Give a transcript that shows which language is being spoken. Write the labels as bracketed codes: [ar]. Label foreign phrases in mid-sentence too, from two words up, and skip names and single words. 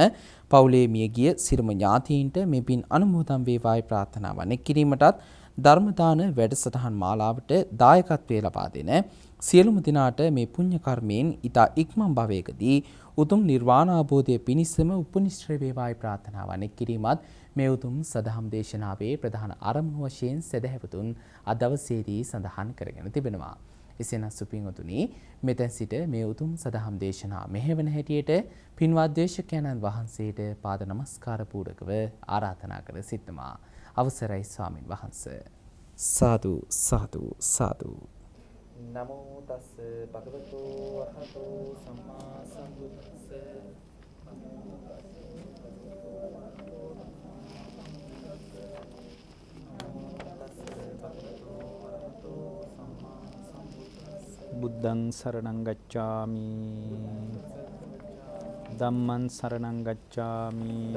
[si] පවුලේ මියගිය සිරුම ඥාතීන්ට මේ පින් අනුමෝදන් වේවායි ප්‍රාර්ථනාවන් කිරීමටත් ධර්ම දාන වැඩසටහන් මාලාවට දායකත්වයේ ලබා දෙන සියලුම දිනාට මේ පුණ්‍ය කර්මයෙන් ඊතා ඉක්මන් භවයකදී උතුම් නිර්වාණ අවබෝධය පිණිසම උපනිශ්‍රේ වේවායි ප්‍රාර්ථනාවන් කිරීමත් මේ උතුම් සදහම් දේශනාවේ ප්‍රධාන අරමුණු වශයෙන් සදහැවතුන් අද දවසේදී සඳහන් කරගෙන තිබෙනවා. එසේනම් සුපින්වතුනි මෙතෙන් සිට මේ උතුම් සදහම් දේශනා මෙහෙවන හැටියට පින්වත් දේශකයන්න් වහන්සේට පාද නමස්කාර පූරකව ආරාධනා කර සිටනවා. අවසරයි ස්වාමින් වහන්සේ. සාදු සාදු සාදු. [pi] නමෝ තස් භගවතු වරහතෝ සම්මා සම්බුද්දස්ස බුද්ධං සරණං ගච්ඡාමි ධම්මං සරණං ගච්ඡාමි